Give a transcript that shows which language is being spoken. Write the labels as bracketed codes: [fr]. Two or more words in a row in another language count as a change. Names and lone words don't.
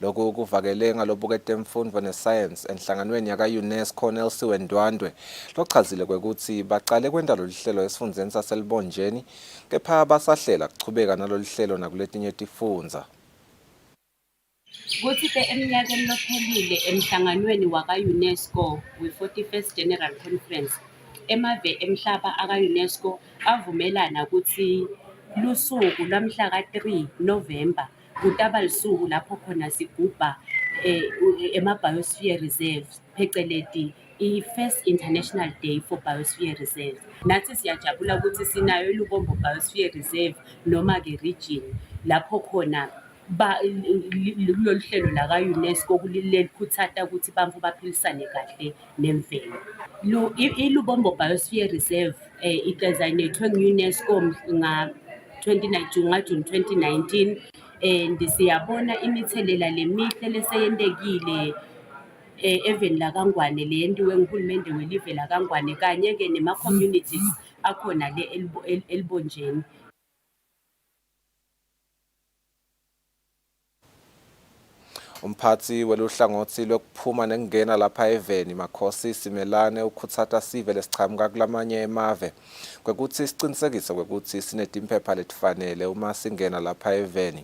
[ss] Lokhu kuvakele ngalobukete emfundo nescience enhlanganweni yaka-UNESCO Nelsiwe Ndwandwe lochazile kwekuthi baqale kwenda lolu hlelo esifundeni saselibonjeni kepha basahlela kuchubeka nalolu hlelo nakuletinye tifundza. Kuthi-ke eminyakeni lophelile emhlanganweni waka-UNESCO we-41st General Conference emave emhlaba aka-UNESCO avumelana ukuthi lusuku lwamhla ka-3 November kutaba lisuku lapho khona sigubha ema- [en] Biosphere Reserves [ss] pheceleti i-First International Day for Biosphere Reserve. Nathi siyajabula ukuthi sinayo iLubombo Biosphere Reserve noma-ke region lapho khona kulolu hlelo laka-UNESCO kulikhuthata ukuthi bantfu baphilisane kahle nemvelo. ILubombo Biosphere Reserve idesignatwe ngu-UNESCO June 2019 and siyabona imithelela lemihle leseyentekile eveni laKangwane leyentiwe nguhulumende welive laKangwane kanye-ke nema-communities akhona le elibonjeni. Umphathi weluhlangothi lokuphuma nekungena lapha eveni Makhosi Simelane ukhutsata sive lesichamuka kulamanye emave kwekuthi sicinisekise kwekuthi sinetimpepha letifanele uma singena lapha eveni.